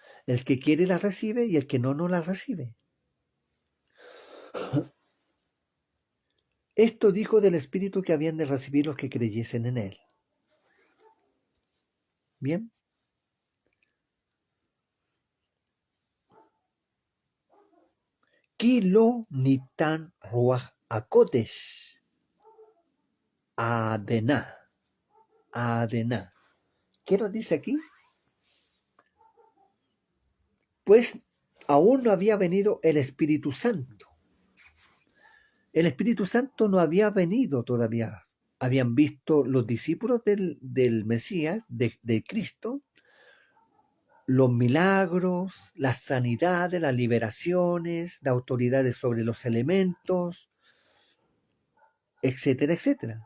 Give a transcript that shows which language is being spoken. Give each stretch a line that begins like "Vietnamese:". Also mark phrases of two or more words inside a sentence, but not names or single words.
Spanish: El que quiere la recibe y el que no, no la recibe. Esto dijo del Espíritu que habían de recibir los que creyesen en él.
Hebrew: Bien. כי לא ניתן רוח הקודש עדנה. Adena.
Spanish: ¿Qué nos dice aquí? Pues aún no había venido el Espíritu Santo. El Espíritu Santo no había venido todavía. Habían visto los discípulos del Mesías, de Cristo, los milagros, las sanidades, las liberaciones, las autoridades sobre los elementos, etcétera, etcétera.